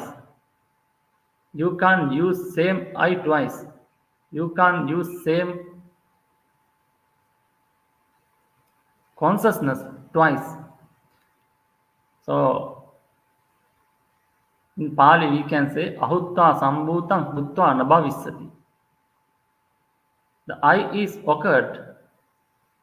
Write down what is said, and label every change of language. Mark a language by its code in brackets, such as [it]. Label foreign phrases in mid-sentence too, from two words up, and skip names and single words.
[en] You can't use same I twice. You can't use same consciousness twice. So in Pali we can say [pi] ahutta sambhutam bhutva nabhavisati. [en] The I is occurred